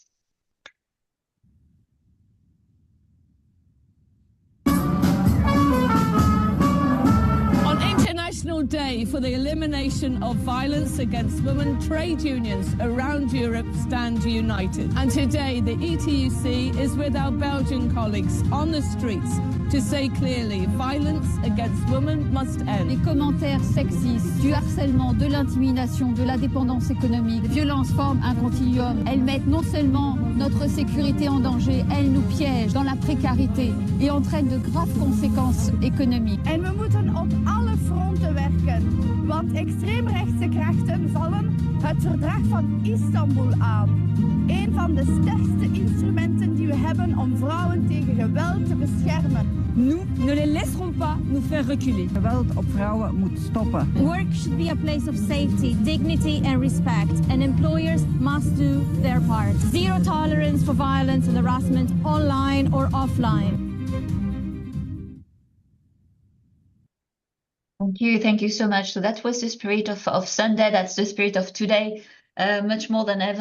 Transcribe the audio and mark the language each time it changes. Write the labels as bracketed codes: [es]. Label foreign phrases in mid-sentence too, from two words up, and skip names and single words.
[en] International Day for the Elimination of Violence Against Women, trade unions around Europe stand united. And today the ETUC is with our Belgian colleagues on the streets to say clearly, violence against women must end. [fr] Les commentaires sexistes, du harcèlement, de l'intimidation, de la dépendance économique, violences forment un continuum. Elles mettent non seulement notre sécurité en danger, elles nous piègent dans la précarité et entraînent de graves conséquences économiques. [nl] En we moeten op alle fronten werken, want extreemrechtse krachten vallen het verdrag van Istanbul aan. Een van de sterkste instrumenten die we hebben om vrouwen tegen geweld te beschermen. [fr] Nous ne les laisserons pas nous faire reculer. [nl] Geweld op vrouwen moet stoppen. [en] Work should be a place of safety, dignity and respect, and employers must do their part. Zero tolerance for violence and harassment online or offline. Thank you so much. So that was the spirit of Sunday. That's the spirit of today, much more than ever.